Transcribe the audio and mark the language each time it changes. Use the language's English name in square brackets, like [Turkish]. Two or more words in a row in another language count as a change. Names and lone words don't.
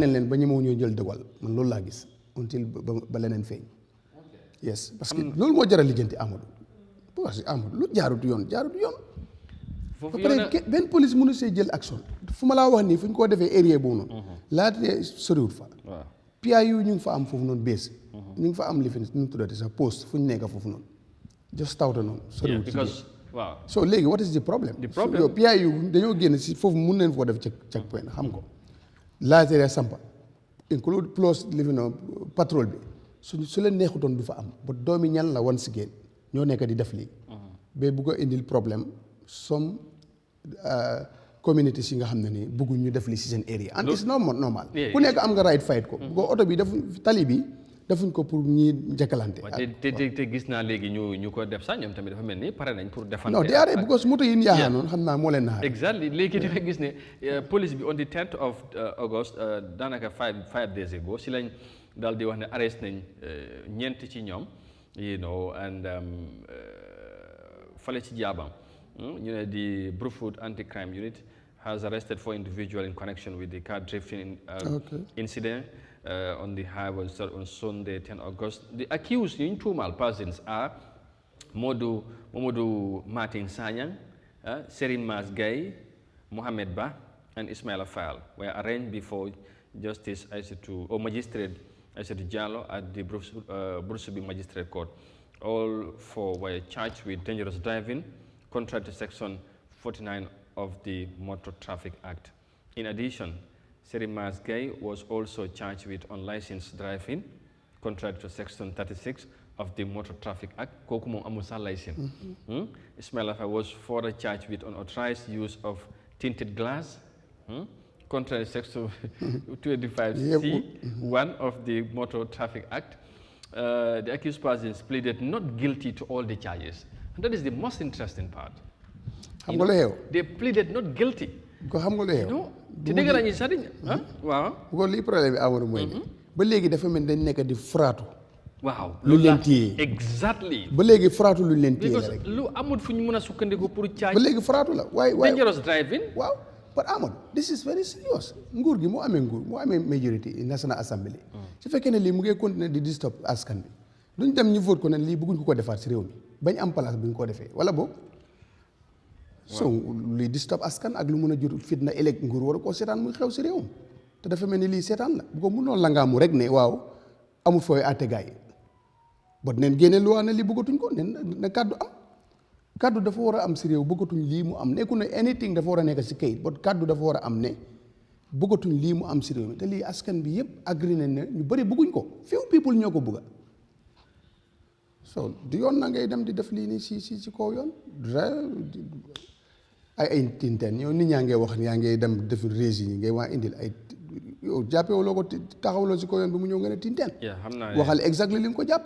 [Wolof] nañ leen ba ñemewu ñoo jël dawal man loolu laa gis until ba leneen feeñ yes [French] parce que [Wolof] loolu moo jar a lijjanti Amadou [French] parce que [Wolof] Amadou lu jaarut yoon ba pare benn police mënu see jël action fu ma laa wax nii fu ñu koo defee area boobu noonu laata soriwut fa PIU ñu ngi fa am foofu noonu base ñu ngi fa am li fi ñu tuddati sax poste fu ñu nekk foofu noonu just tawta noonu soriwut waaw so léegi [English] what is the problem [Wolof] yow PIU dañoo génn si foofu mun neen foo def [English] check point [Wolof] xam ko laajte sampa include plus li fi noonu patrol bi su leen neexutoon du fa am ba doomi ñan la once again ñoo nekk di def lii ba bu ko indil problème [English] some community [Wolof] si nga xam ne ni bëgguñ ñu def li si seen area [English] and it's not normal [Wolof] ku nekk am nga right fight ko bu ko oto bi defuñ tali bi defuñ ko pour ñi njëkkalante te gis naa léegi ñu ko def sax ñoom tamit dafa mel ni pare nañ pour defante non diarrêt because moto yi ñu yaaxaa noonu xam naa moo leen naxaar exactly léegi dafa gis ne police bi [English] on the 10th of August [Wolof] daanaka [English] five days ago [Wolof] si lañ daal di wax ne arrest nañ ñeent ci ñoom and fale ci jaabam ñu ne [English] the Brufut anti-crime unit has arrested 4 individuals in connection with the car drifting incident on the highway on Sunday 10 August. The accused tuumaal persons are Momadou Martin Sanyang, Serin Mas Gay, Mohamed Ba, and Ismaila Fall were arraigned before Justice Magistrate Aissatou Diallo at the Brusubi Magistrate Court. All 4 were charged with dangerous driving, contrary to Section 49 of the Motor Traffic Act. In addition, Serin Mas Gay was also charged with unlicensed driving, contrary to Section 36 of the Motor Traffic Act. [Wolof] Kooku moom amul sax license. [English] Ismaila Fall was further charged with unauthorized use of tinted glass, contrary to Section 285C1 of the Motor Traffic Act. The accused persons pleaded not guilty to all the charges. And that is the most interesting part. They pleaded not guilty. [Wolof] Ko xam nga lu xew te dëgg la ñuy sax waaw bu ko lii problème bi amoon mooy ba léegi dafa mel dañ nekk di fraatu waaw lu leen téye exactly ba léegi fraatu lu leen téye rek lu amul fu ñu mën a sukkandiku pour caaj ba léegi fraatu la waaye [English] dangerous driving [Wolof] waaw [English] but Amadou this is very serious [Wolof] nguur gi moo amee majorité [English] National Assembly [Wolof] su fekkee ne lii mu ngi continuer di disturb askan bi duñ dem ñu vote ko ne lii bëgguñ ko defaat si réew mi bañ am place bu ñu ko defee wala boobu so luy disturb askan ak lu mën a jur fitna ëllëg nguur war a koo seetaan muy xew si réewam te dafa mel ni lii seetaan la bu ko mënoon la ngaamu rek ne waaw amul fooy àtte gaay yi ba neen génne lu waa ne lii bëggatuñ ko nen na kàddu dafa war a am si réew bëggatuñ lii mu am nekku ne anything dafa war a nekk si kayit ba kàddu dafa war a am ne bëggatuñ lii mu am si réew mi te lii askan bi yëpp agree nañ ne ñu bëri bëgguñ ko [English] few people [Wolof] ñoo ko bëgga so du yoon na ngay dem di def lii nii si kaw yoon ay tinteen yow nit ñaa ngay wax yaa ngay dem def rési yi ngay waa indil ay yow jàppee loo ko taxawloo si ko yoon bi mu ñëw nga ne tinteen waxal exactly li nga ko jàppee